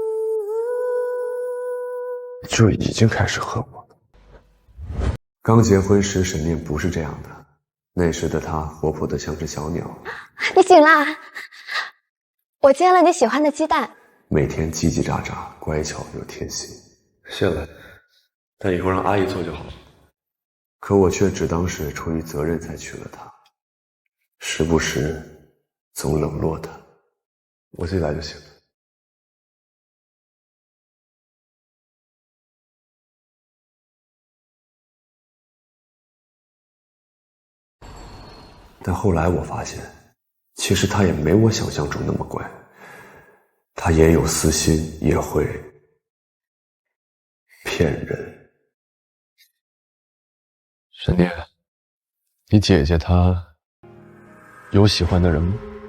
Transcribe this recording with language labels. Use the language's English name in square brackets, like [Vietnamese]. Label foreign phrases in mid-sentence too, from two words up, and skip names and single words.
[Chinese] 就已經開始恨我了。剛結婚時，沈念不是這樣的，那時的她活潑得像隻小鳥。你醒啦！我煎了你喜歡的雞蛋，每天嘰嘰喳喳，乖巧又貼心。謝了，但以後讓阿姨做就好了。可我卻只當是出於責任才娶了她，時不時總冷落她。我自己來就行了。但後來我發現，其實他也沒我想象中那麼乖，他也有私心，也會騙人。沈念，你姐姐她有喜歡的人嗎？